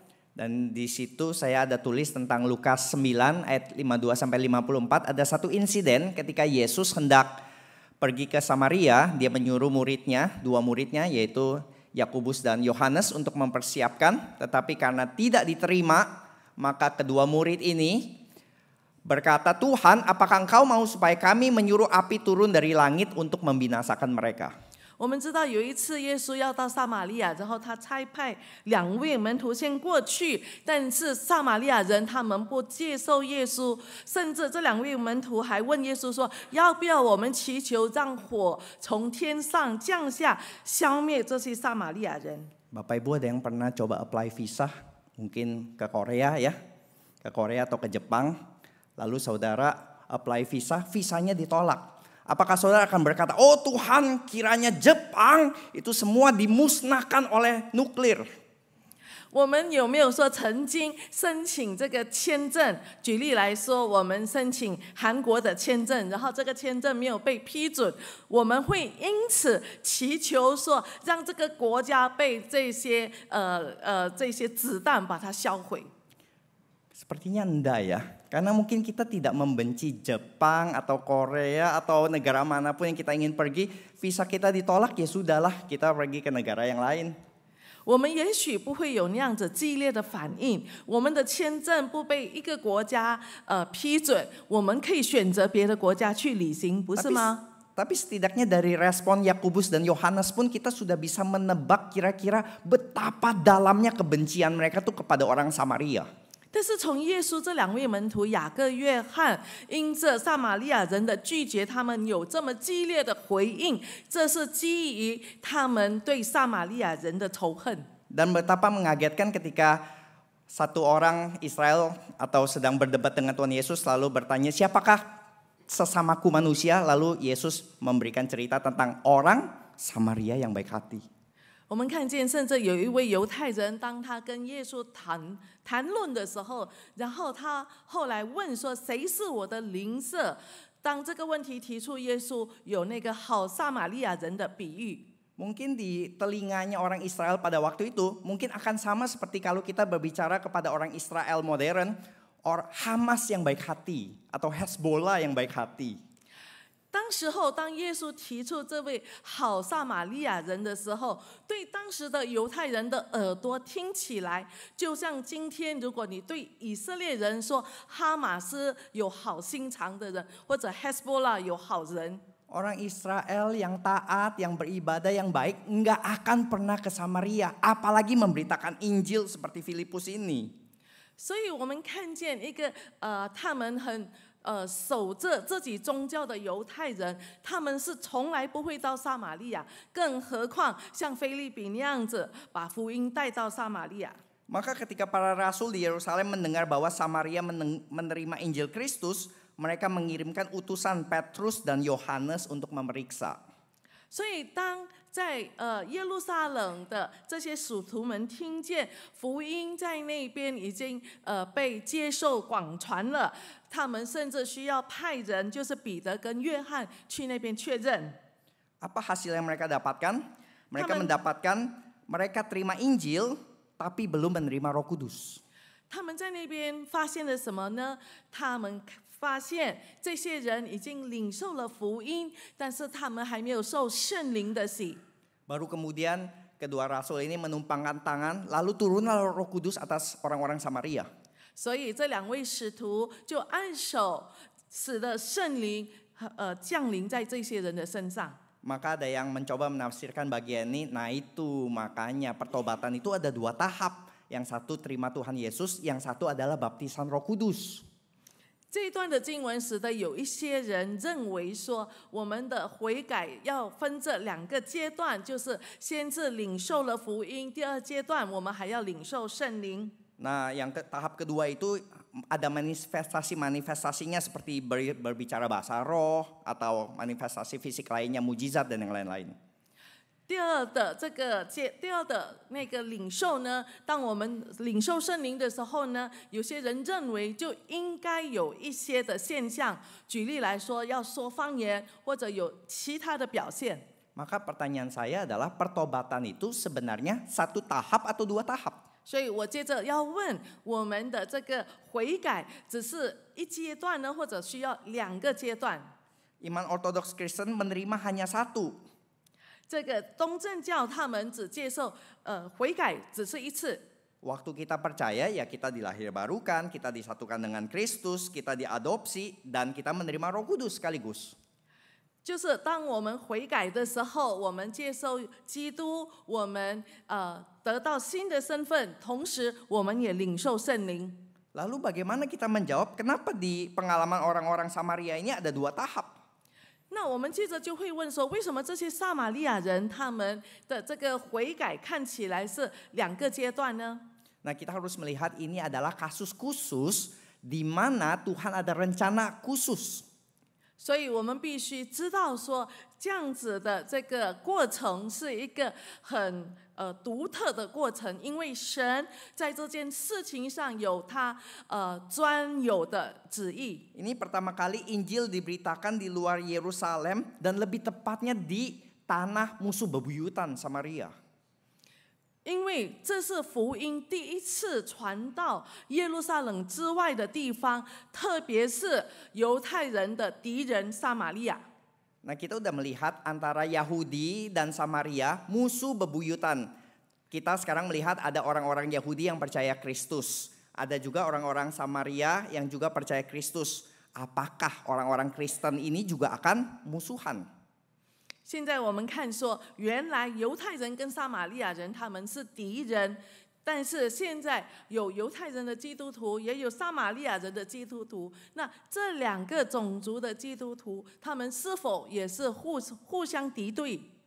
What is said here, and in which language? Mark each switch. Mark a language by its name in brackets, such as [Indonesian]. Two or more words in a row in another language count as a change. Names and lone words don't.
[Indonesian] Dan di situ saya ada tulis tentang Lukas 9 ayat 52 sampai 54, ada satu insiden ketika Yesus hendak pergi ke Samaria. Dia menyuruh muridnya, 2 muridnya yaitu Yakobus dan Yohanes untuk mempersiapkan, tetapi karena tidak diterima, maka kedua murid ini berkata, "Tuhan, apakah Engkau mau supaya kami menyuruh api turun dari langit untuk membinasakan mereka?" [Chinese] 我们知道有一次耶稣要到撒玛利亚，然后他差派2位门徒先过去，但是撒玛利亚人他们不接受耶稣，甚至这2位门徒还问耶稣说：“要不要我们祈求让火从天上降下，消灭这些撒玛利亚人？” [Indonesian] Bapak Ibu ada yang pernah coba apply visa, mungkin ke Korea ya, ke Korea atau ke Jepang, lalu saudara apply visa, visanya ditolak. Apakah saudara akan berkata, "Oh Tuhan, kiranya Jepang itu semua dimusnahkan oleh nuklir"? [Chinese] 我们有没有说曾经申请这个签证？举例来说，我们申请韩国的签证，然后这个签证没有被批准，我们会因此祈求说，让这个国家被这些子弹把它销毁。 [Indonesian] Sepertinya enggak ya, karena mungkin kita tidak membenci Jepang atau Korea atau negara manapun yang kita ingin pergi, visa kita ditolak ya sudahlah, kita pergi ke negara yang lain. [Chinese] 我们也许不会有那样子激烈的反应，我们的签证不被一个国家批准，我们可以选择别的国家去旅行，不是吗？ [Indonesian] Tapi setidaknya dari respon Yakobus dan Yohanes pun kita sudah bisa menebak kira-kira betapa dalamnya kebencian mereka tuh kepada orang Samaria. [Chinese] 但是从耶稣这2位门徒雅各、约翰因着撒玛利亚人的拒绝，他们有这么激烈的回应，这是基于他们对撒玛利亚人的仇恨。 [Indonesian] Dan betapa mengagetkan ketika satu orang Israel atau sedang berdebat dengan Tuhan Yesus lalu bertanya, "Siapakah sesamaku manusia?" Lalu Yesus memberikan cerita tentang orang Samaria yang baik hati. [Chinese] 我们看见，甚至有一位犹太人，当他跟耶稣谈论的时候，然后他后来问说：“谁是我的邻舍？” 当这个问题提出，耶稣有那个好撒玛利亚人的比喻。 [Indonesian] Mungkin di telinganya orang Israel pada waktu itu mungkin akan sama seperti kalau kita berbicara kepada orang Israel modern, Hamas yang baik hati atau Hezbollah yang baik hati. [Chinese] 当时候，当耶稣提出这位好撒玛利亚人的时候，对当时的犹太人的耳朵听起来，就像今天如果你对以色列人说哈马斯有好心肠的人，或者 Hezbollah 有好人。 [Indonesian] Orang Israel yang taat, yang beribadah, yang baik nggak akan pernah ke Samaria, apalagi memberitakan Injil seperti Filipus ini. [Chinese] 所以我们看见一个他们很守着自己宗教的犹太人，他们是从来不会到撒玛利亚，更何况像菲利比那样子把福音带到撒玛利亚。 [Indonesian] Maka ketika para rasul di Yerusalem mendengar bahwa Samaria menerima Injil Kristus, mereka mengirimkan utusan Petrus dan Yohanes untuk memeriksa. [Chinese] 所以当在耶路撒冷的这些使徒们听见福音在那边已经被接受广传了，他们甚至需要派人，就是彼得跟约翰去那边确认。 [Indonesian] Apa hasil yang mereka dapatkan? Mereka terima Injil, tapi belum menerima Roh Kudus. [Chinese] 他们在那边发现了什么呢？他们发现这些人已经领受了福音，但是他们还没有受圣灵的洗。 [Indonesian] Baru kemudian kedua rasul ini menumpangkan tangan, lalu turunlah Roh Kudus atas orang-orang Samaria. [Chinese] 所以这两位使徒就按手，使得圣灵降临在这些人的身上。 [Indonesian] Maka ada yang mencoba menafsirkan bagian ini. Nah itu makanya pertobatan itu ada dua tahap. Yang satu terima Tuhan Yesus, yang satu adalah baptisan Roh Kudus. [Chinese] 这一段的经文使得有一些人认为说，我们的悔改要分这两个阶段，就是先是领受了福音，第二阶段我们还要领受圣灵。 [Indonesian] Nah yang tahap kedua itu ada manifestasinya seperti berbicara bahasa roh atau manifestasi fisik lainnya, mujizat dan yang lain-lain. [Chinese] 第二的那个领受呢，当我们领受圣灵的时候呢，有些人认为就应该有一些的现象，举例来说，要说方言或者有其他的表现。 [Indonesian] Maka pertanyaan saya adalah pertobatan itu sebenarnya satu tahap atau dua tahap? [Chinese] 所以我接着要问，我们的这个悔改只是一阶段呢，或者需要两个阶段？ [Indonesian] Iman Ortodoks Kristen menerima hanya satu. [Chinese] 这个东正教他们只接受悔改只是一次。 [Indonesian] Waktu kita percaya ya kita dilahirbarukan, kita disatukan dengan Kristus, kita diadopsi dan kita menerima Roh Kudus sekaligus. [Chinese] 就是当我们悔改的时候，我们接受基督，我们得到新的身份，同时我们也领受圣灵。 [Indonesian] Lalu bagaimana kita menjawab kenapa di pengalaman orang-orang Samaria ini ada dua tahap? [Chinese] 那我们接着就会问说，为什么这些撒玛利亚人他们的这个悔改看起来是两个阶段呢？ [Indonesian] Nah kita harus melihat ini adalah kasus khusus di mana Tuhan ada rencana khusus. [Chinese] 所以我们必须知道说，这样子的这个过程是一个很独特的过程，因为神在这件事情上有他专有的旨意。 [Indonesian] Ini pertama kali Injil diberitakan di luar Yerusalem dan lebih tepatnya di tanah musuh bebuyutan Samaria. [Chinese] 因为这是福音第一次传到耶路撒冷之外的地方，特别是犹太人的敌人撒玛利亚。 [Indonesian] Nah kita udah melihat antara Yahudi dan Samaria musuh bebuyutan. Kita sekarang melihat ada orang-orang Yahudi yang percaya Kristus. Ada juga orang-orang Samaria yang juga percaya Kristus. Apakah orang-orang Kristen ini juga akan musuhan? [Chinese] 现在我们看说，原来犹太人跟撒玛利亚人他们是敌人，但是现在有犹太人的基督徒，也有撒玛利亚人的基督徒。那这两个种族的基督徒，他们是否也是互相敌对？